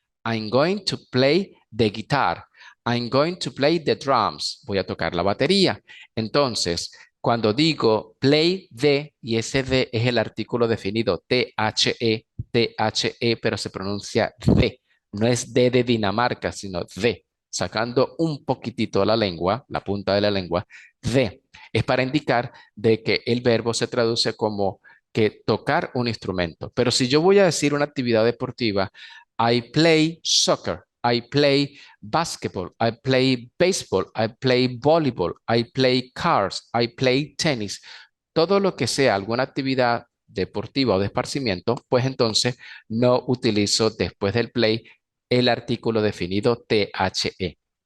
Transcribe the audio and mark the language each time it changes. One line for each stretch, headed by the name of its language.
English: I'm going to play the guitar. I'm going to play the drums.
Spanish: Voy a tocar la batería. Entonces, cuando digo play the, y ese de es el artículo definido THE, pero se pronuncia de. No es de Dinamarca, sino de. Sacando un poquitito la lengua, la punta de la lengua, de. Es para indicar de que el verbo se traduce como que tocar un instrumento. Pero si yo voy a decir una actividad deportiva,
English: I play soccer. I play basketball, I play baseball, I play volleyball, I play cars, I play tennis.
Spanish: Todo lo que sea alguna actividad deportiva o de esparcimiento, pues entonces no utilizo después del play el artículo definido THE.